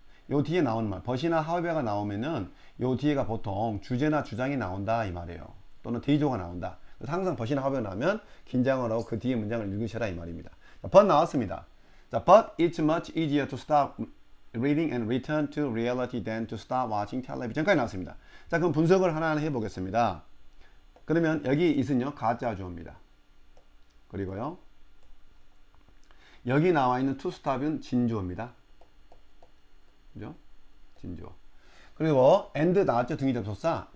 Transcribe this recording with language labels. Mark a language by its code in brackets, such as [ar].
[ko] 요 뒤에 나오는 말, 벗이나 however가 나오면은 요 뒤에가 보통 주제나 주장이 나온다 이 말이에요. 또는 대조가 나온다. 그래서 항상 벗이나 however 나오면 긴장을 하고 그 뒤에 문장을 읽으셔라 이 말입니다. 자, but 나왔습니다. [en] 자, but it's much easier to stop reading and return to reality than to stop watching television까지 [ko] 나왔습니다. 자, 그럼 분석을 하나하나 해보겠습니다. 그러면 여기 it은요, 가짜 주어입니다. 그리고요, 여기 나와 있는 to stop은 진주어입니다. 그죠? 진주어. 그리고 and 나왔죠? 등위접속사.